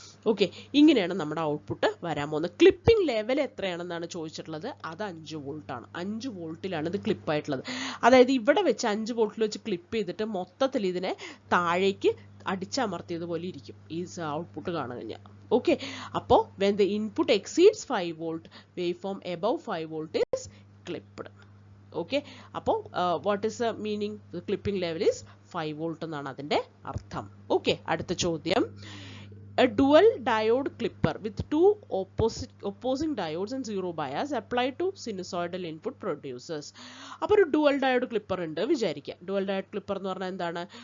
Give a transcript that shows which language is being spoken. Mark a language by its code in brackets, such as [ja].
[ml] Okay, ഇങ്ങനെയാണ് നമ്മുടെ output വരാൻ പോകുന്നത്. ക്ലിപ്പിംഗ് ലെവൽ എത്രയാണെന്നാണ് ചോദിച്ചിട്ടുള്ളത്. അത് 5 വോൾട്ടാണ്. 5 വോൾട്ടിലാണ് ഇത് ക്ലിപ്പായിട്ടുള്ളത്. അതായത് ഇവിടെ വെച്ച് 5 വോൾട്ടിൽ വെച്ച് ക്ലിപ്പ് ചെയ്തിട്ട് മൊത്തത്തിൽ ഇതിനെ താഴേക്ക് അടിച്ചമർത്തിയതുപോലെ ഇരിക്കും ഈ ഔട്ട്പുട്ട് കാണാൻ കഴിഞ്ഞാൽ. [en] okay, [ml] അപ്പോൾ [en] when the input exceeds 5 volt, waveform above 5 volt is clipped. Okay, [ml] അപ്പോൾ [en] What is the meaning? The clipping level is 5 volt [ml] എന്നാണ് അതിൻ്റെ അർത്ഥം. [en] okay, [ml] അടുത്ത ചോദ്യം. [en] A dual diode clipper with two opposing diodes and 0 bias applied to sinusoidal input produces. [ml] അപ്പോൾ ഒരു dual diode clipper ഉണ്ട് വിചാരിക്കുക. ഡുവൽ ഡയോഡ് ക്ലിപ്പർ എന്ന് പറഞ്ഞാൽ എന്താണ്?